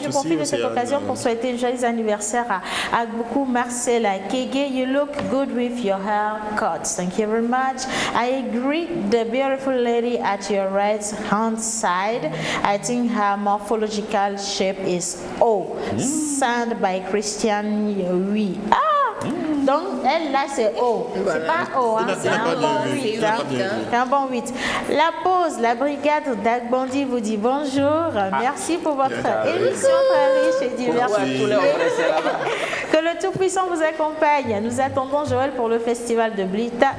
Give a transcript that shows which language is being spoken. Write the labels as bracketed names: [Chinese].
[French] Je profite de cette occasion pour souhaiter un joyeux anniversaire à beaucoup Marcella Kege. [English] You look good with your hair cut. Thank you very much. I agree, the beautiful lady at your right hand side, I think her morphological shape is O. Signed by Christian Yui. [French] Donc, elle, là, c'est O. C'est pas O, hein, c'est un bon 8. C'est un bon 8. La pause, la brigade d'Agbandi vous dit bonjour. Merci pour votre émission très riche et diversifiée. Que le Tout-Puissant vous accompagne. Nous attendons Joël pour le festival de Blita.